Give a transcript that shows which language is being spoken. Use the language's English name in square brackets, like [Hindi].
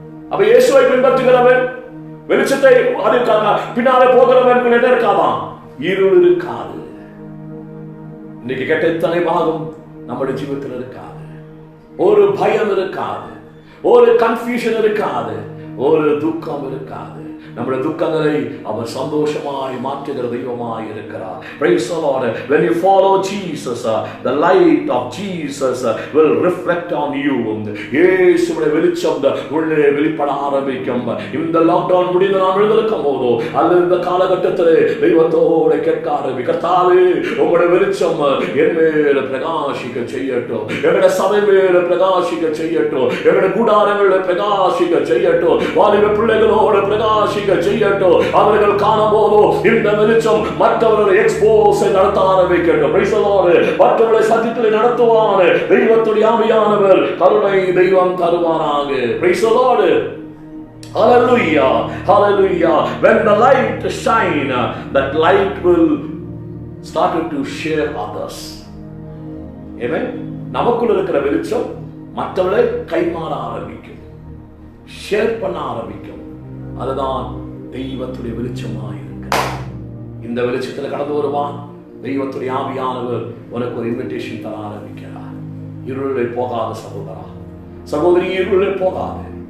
[Tamil] அப்ப இயேசுவை பின்பற்றுகிறவன் வெளிச்சத்தை பின்னாலே போகிறவன் என்ன இருக்காதான்? இருள் இருக்காது. இன்னைக்கு கேட்ட இத்தனை பாகம் நம்முடைய ஜீவிதத்தில் இருக்காது. ஒரு பயம் இருக்காது, ஒரு கன்ஃபியூஷன் இருக்காது, ஒரு துக்கம் இருக்காது. நம்முடைய துக்கங்களை அவர் சந்தோஷமாய் மாற்றுகிற தெய்வமாய் இருக்கிறார். [English] Praise the Lord. When you follow Jesus, the light of Jesus will reflect on you. [Tamil] இயேசுவுடைய வெளிச்சம் உள்ளே வெளிப்பட ஆரம்பிக்கும். இந்த லாக்டவுன் முடிந்து நாம் எழுந்திருக்கும் போதோ அல்லது இந்த காலகட்டத்தில் தெய்வத்தோடு கேட்க ஆரம்பி, கர்த்தாவே உங்களுடைய வெளிச்சம் என் மேல பிரகாசிக்க செய்யட்டும், எங்களுடைய சபை மேல பிரகாசிக்க செய்யட்டும், எங்களுடைய கூடாரங்கள பிரகாசிக்க செய்யட்டும், வாலிப பிள்ளைகளோடு பிரகாசிக்க செய்யட்டும். அவர்கள் காணும் போதோ இந்த வெளிச்சம் மற்றவர்களை எக்ஸ்போஸ் நடத்த ஆரம்பிக்கட்டும். [English] Praise the lord. [Tamil] மற்றவர்களை சத்தியத்திலே நடத்துவார் தெய்வத்துடைய ஆவியானவர். கருணை தெய்வம் தருவாராக. [English] Praise the lord. Hallelujah, hallelujah. When the light shine, that light will start to share others. Amen. [Tamil] நமக்குள்ள இருக்கிற வெளிச்சம் மற்றவர்களை கைமாற ஆரம்பிக்கும், ஷேர் பண்ண ஆரம்பிக்கும். அதுதான் தெய்வத்துடைய வெளிச்சமாக இருக்கிறது. இந்த வெளிச்சத்தில் கடந்து வருவான் தெய்வத்துடைய ஆவியானவர். உனக்கு ஒரு இன்விடேஷன் தர ஆரம்பிக்கிறார். இருளை போகாத சகோதரா சகோதரி, இருளை போகாது.